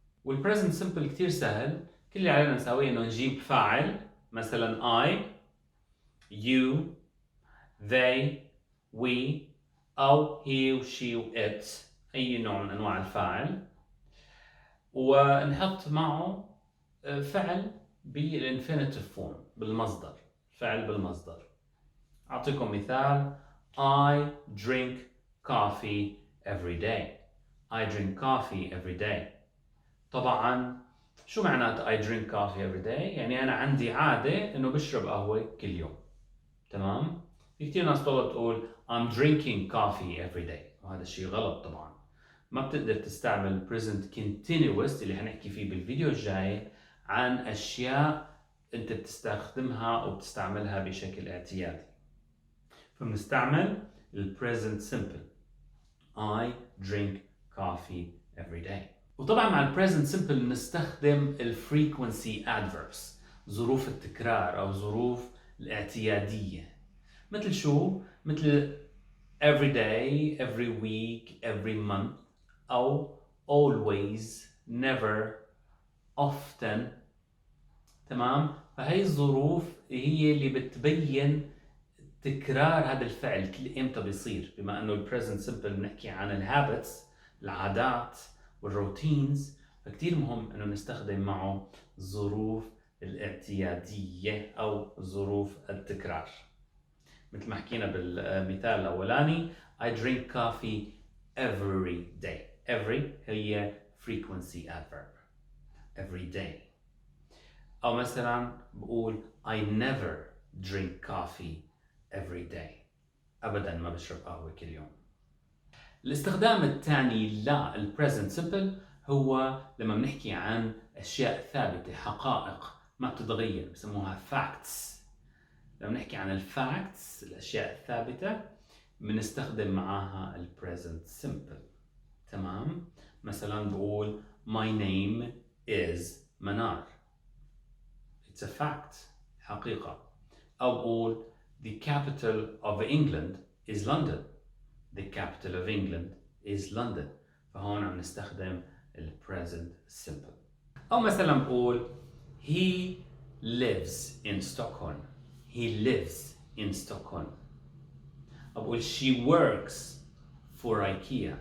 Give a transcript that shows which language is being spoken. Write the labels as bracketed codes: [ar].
[ar] والبريزنت سمبل كتير سهل، كل اللي علينا نساويه انه نجيب فاعل مثلا [en] I, you, they, we [ar] أو he و she و it، أي نوع من أنواع الفاعل، ونحط معه فعل بالانفينيتيف فورم بالمصدر، فعل بالمصدر. أعطيكم مثال: [en] I drink coffee every day. I drink coffee every day. [ar] طبعا شو معنات [en] I drink coffee every day؟ [ar] يعني أنا عندي عادة إنه بشرب قهوة كل يوم. تمام؟ في كتير ناس طلعت تقول [en] I'm drinking coffee every day، [ar] وهذا الشيء غلط طبعا. ما بتقدر تستعمل present continuous اللي حنحكي فيه بالفيديو الجاي عن أشياء أنت بتستخدمها أو بتستعملها بشكل اعتيادي. فبنستعمل ال present simple. [en] I drink coffee every day. [ar] وطبعا مع ال present simple نستخدم ال frequency adverbs، ظروف التكرار أو ظروف الاعتيادية. مثل شو؟ مثل [en] every day, every week, every month [ar] أو [en] always, never, often. [ar] تمام؟ فهي الظروف هي اللي بتبين تكرار هذا الفعل امتى بيصير، بما انه البريزنت سمبل بنحكي عن الهابتس العادات والروتينز، فكتير مهم انه نستخدم معه الظروف الاعتيادية او ظروف التكرار. مثل ما حكينا بالمثال الاولاني [en] I drink coffee every day. every هي frequency adverb every day. [ar] او مثلا بقول [en] I never drink coffee every day. [ar] أبداً ما بشرب قهوة كل يوم. الاستخدام الثاني لل present simple هو لما بنحكي عن أشياء ثابتة، حقائق ما بتتغير، بسموها facts. لما بنحكي عن الفاكتس الأشياء الثابتة بنستخدم معاها ال present simple. تمام؟ مثلا بقول [en] my name is [ar] منار. [en] It's a fact، حقيقة. [ar] أو بقول [en] the capital of England is London. The capital of England is London. [ar] فهون عم نستخدم ال present simple. أو مثلا بقول [en] he lives in Stockholm. He lives in Stockholm. [ar] أو بقول [en] she works for IKEA.